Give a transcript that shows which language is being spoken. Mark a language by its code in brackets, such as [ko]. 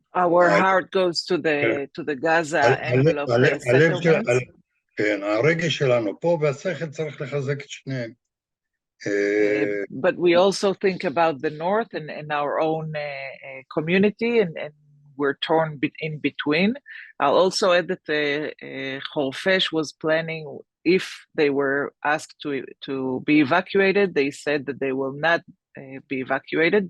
[en] Our heart goes to the Gaza envelope settlements. [he] כן, הרגש שלנו פה, והשכל צריך לחזק את שניהם. [en] But we also think about the north and our own community, and we're torn in between. I'll also add that Khorfesh was planning, if they were asked to be evacuated, they said that they will not be evacuated.